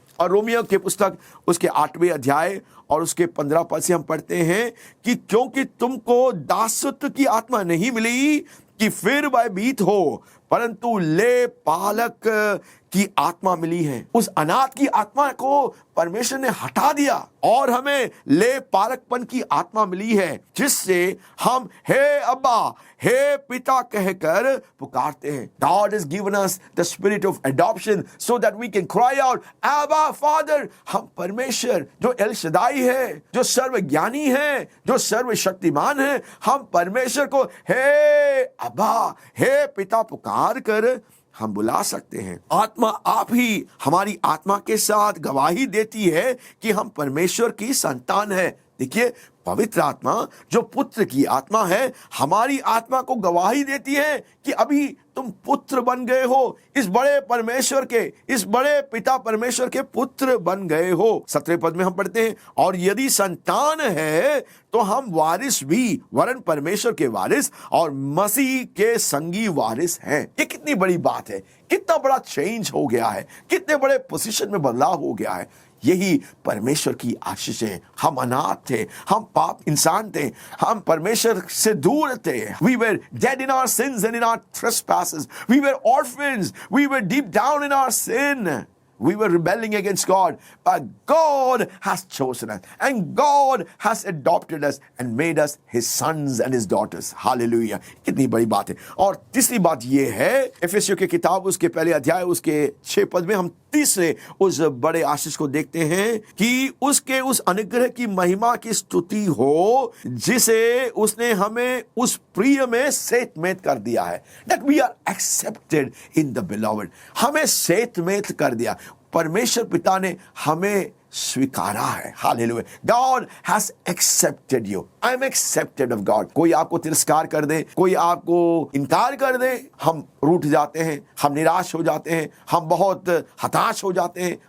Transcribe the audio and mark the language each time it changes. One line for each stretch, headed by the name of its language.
Hindi: और रोमियो की पुस्तक उसके 8वें अध्याय और उसके 15 पद से हम पढ़ते हैं कि क्योंकि तुमको दासत्व की आत्मा नहीं मिली कि फिर भयभीत हो, परंतु ले पालक की आत्मा मिली है, उस अनाथ की आत्मा को परमेश्वर ने हटा दिया और हमें ले पालकपन की आत्मा मिली है, जिससे हम हे अब्बा, हे पिता कहकर पुकारते हैं।
English: God has given us the spirit of adoption so that we can cry out, Abba Father।
Hindi: हम परमेश्वर जो एल शदाई है, जो सर्वज्ञानी है, जो सर्वशक्तिमान है, हम परमेश्वर को हे अब्बा, हे पिता पुकार कर हम बुला सकते हैं। आत्मा आप ही हमारी आत्मा के साथ गवाही देती है कि हम परमेश्वर की संतान है। देखिए, पवित्र आत्मा जो पुत्र की आत्मा है, हमारी आत्मा को गवाही देती है कि अभी तुम पुत्र बन गए हो, इस बड़े परमेश्वर के, इस बड़े पिता परमेश्वर के पुत्र बन गए हो। 17वें पद में हम पढ़ते हैं, और यदि संतान है तो हम वारिस भी, वरन परमेश्वर के वारिस और मसीह के संगी वारिस हैं। ये कितनी बड़ी बात है, कितना बड़ा चेंज हो गया है, कितने बड़े पोजीशन में बदलाव हो गया है। यही परमेश्वर की आशीष है। हम अनाथ थे, हम पाप इंसान थे, हम परमेश्वर से दूर थे।
English: We were dead in our sins and in our trespasses. We were orphans. We were deep down in our sin. We were rebelling against God, but God has chosen us and God has adopted us and made us His sons and His daughters.
Hindi: Hallelujah! कितनी बड़ी बात है। और तीसरी बात ये है, एफेसियों की किताब उसके पहले अध्याय उसके 6 पद में हम तीसरे उस बड़े आशीष को देखते हैं कि उसके उस अनुग्रह की महिमा की स्तुति हो, जिसे उसने हमें उस प्रिय में सेतमेत कर दिया है।
English: That we are accepted in the beloved.
Hindi: हमें सेतमेत कर दिया। परमेश्वर पिता ने हमें स्वीकारा है।
English: Hallelujah. God has accepted you. I am accepted of God.
Hindi: कोई आपको तिरस्कार कर दे, कोई आपको इनकार कर दे, हम रूठ जाते हैं, हम निराश हो जाते हैं, हम बहुत हताश हो जाते हैं।